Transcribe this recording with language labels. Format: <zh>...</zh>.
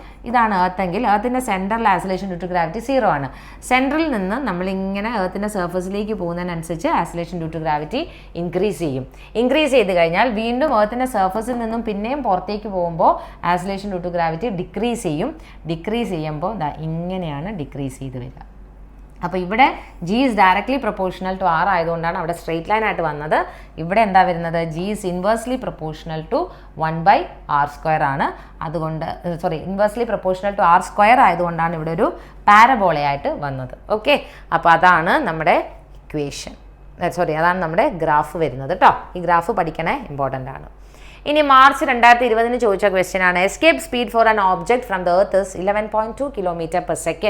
<ml>ഇതാണ് earth എർത്തിൻ്റെ central acceleration due to gravity 0 ആണ്. സെൻട്രലിൽ നിന്ന് നമ്മളിങ്ങനെ എർത്തിൻ്റെ സർഫസിലേക്ക് പോകുന്നതിനനുസരിച്ച് acceleration due to gravity increase ചെയ്യും. ഇൻക്രീസ് ചെയ്ത് കഴിഞ്ഞാൽ വീണ്ടും എർത്തിൻ്റെ സർഫസിൽ നിന്നും പിന്നെയും പുറത്തേക്ക് പോകുമ്പോൾ acceleration due to gravity decrease ചെയ്യും. ഡിക്രീസ് ചെയ്യുമ്പോൾ ഇങ്ങനെയാണ് ഡിക്രീസ് ചെയ്ത് വരിക. അപ്പോൾ ഇവിടെ</ml> <en>g is directly proportional to r</en> <ml>ആയതുകൊണ്ടാണ് അവിടെ സ്ട്രെയിറ്റ് ലൈൻ ആയിട്ട് വന്നത്. ഇവിടെ എന്താ വരുന്നത്?</ml> <en>g is inversely proportional to 1/r² ആണ്.</en> <ml>അതുകൊണ്ട് ഇൻവേഴ്സ്ലി പ്രൊപ്പോർഷണൽ ടു r² ആയതുകൊണ്ടാണ് ഇവിടെ ഒരു പാരബോളയായിട്ട് വന്നത്. ഓക്കെ, അപ്പോൾ അതാണ് നമ്മുടെ ഇക്വേഷൻ, അതാണ് നമ്മുടെ ഗ്രാഫ് വരുന്നത് കേട്ടോ. ഈ ഗ്രാഫ് പഠിക്കണേ, ഇമ്പോർട്ടൻ്റ് ആണ്. ഇനി മാർച്ച് 2020 ചോദിച്ച ക്വസ്റ്റ്യൻ ആണ്,</ml> <en>Escape speed for an object from the earth is 11.2 km/s.</en>